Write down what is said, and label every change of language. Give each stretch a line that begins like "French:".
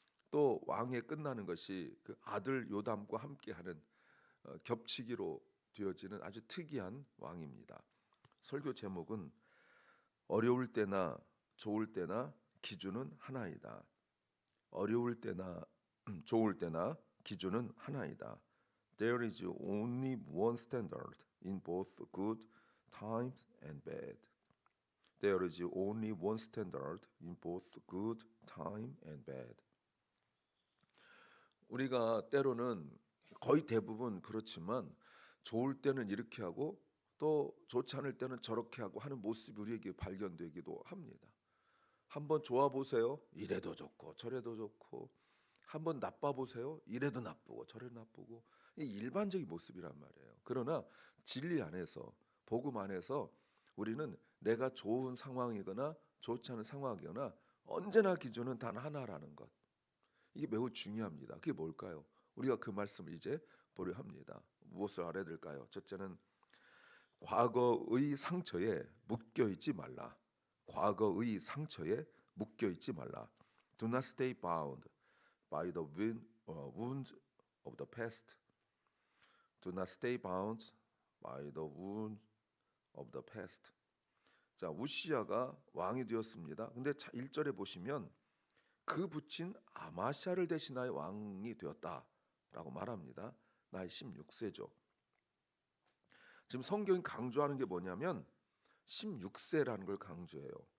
Korean: 또 왕의 끝나는 것이 그 아들 요담과 함께하는 겹치기로 되어지는 아주 특이한 왕입니다. 설교 제목은 어려울 때나 좋을 때나 기준은 하나이다. 어려울 때나 좋을 때나 기준은 하나이다.
English: There is only one standard in both good times and bad. There is only one standard in both good time and bad.
Korean: 우리가 때로는 거의 대부분 그렇지만 좋을 때는 이렇게 하고 또 좋지 않을 때는 저렇게 하고 하는 모습이 우리에게 발견되기도 합니다. 한번 좋아 보세요. 이래도 좋고 저래도 좋고. 한번 나빠 보세요. 이래도 나쁘고 저래도 나쁘고. 이 일반적인 모습이란 말이에요. 그러나 진리 안에서, 복음 안에서 우리는 내가 좋은 상황이거나 좋지 않은 상황이거나 언제나 기준은 단 하나라는 것. 이게 매우 중요합니다. 그게 뭘까요? 우리가 그 말씀을 이제 보려 합니다. 무엇을 알아야 될까요? 첫째는 과거의 상처에 묶여 있지 말라. 과거의 상처에 묶여 있지 말라.
English: Do not stay bound by the wounds of the past. Do not stay bound by the wounds of the past.
Korean: 자, 우시야가 왕이 되었습니다. 근데 1절에 보시면 그 붙인 아마샤를 대신하여 왕이 되었다라고 말합니다. 나이 16세죠. 지금 성경이 강조하는 게 뭐냐면 16세라는 걸 강조해요.